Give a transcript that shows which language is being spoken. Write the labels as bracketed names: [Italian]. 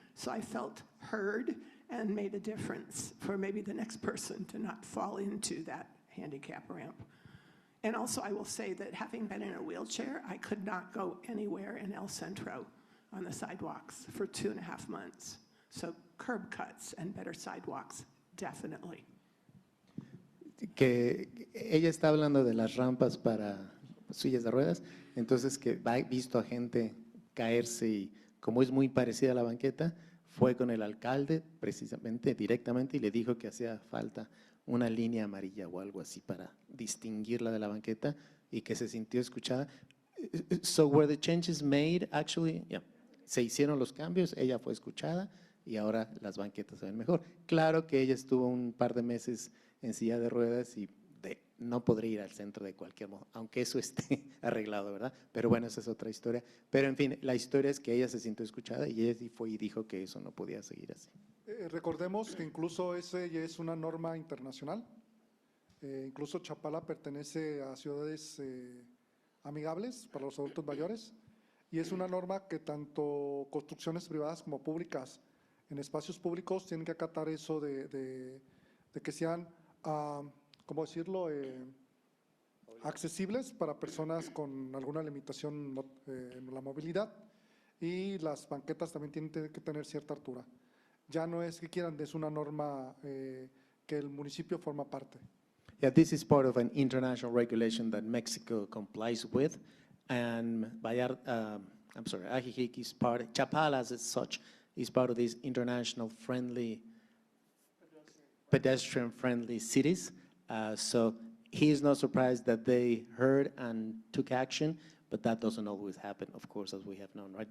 [English] So I felt heard and made a difference for maybe the next person to not fall into that handicap ramp. And also I will say that having been in a wheelchair, I could not go anywhere in El Centro on the sidewalks for 2.5 months. So curb cuts and better sidewalks, definitely. [Spanish] Que ella está hablando de las rampas para sillas de ruedas, entonces que ha visto a gente caerse y como es muy parecida a la banqueta, fue con el alcalde precisamente, directamente, y le dijo que hacía falta una línea amarilla o algo así para distinguirla de la banqueta y que se sintió escuchada. [English] So were the changes made actually? Yeah. [Spanish] Se hicieron los cambios, ella fue escuchada y ahora las banquetas se ven mejor. Claro que ella estuvo un par de meses en silla de ruedas y no podría ir al centro de cualquier modo, aunque eso esté arreglado, ¿verdad? Pero bueno, esa es otra historia. Pero en fin, la historia es que ella se sintió escuchada y ella sí fue y dijo que eso no podía seguir así. Recordemos que incluso ese ya es una norma internacional. Incluso Chapala pertenece a ciudades amigables para los adultos mayores y es una norma que tanto construcciones privadas como públicas en espacios públicos tienen que acatar eso de que sean, ¿cómo decirlo?, accesibles para personas con alguna limitación en la movilidad, y las banquetas también tienen que tener cierta altura. Ya no es que quieran, es una norma que el municipio forma parte. [English] Yeah, this is part of an international regulation that Mexico complies with, and Ajijic is part, Chapala as such is part of these international friendly, pedestrian-friendly cities. So he is not surprised that they heard and took action, but that doesn't always happen, of course, as we have known, right?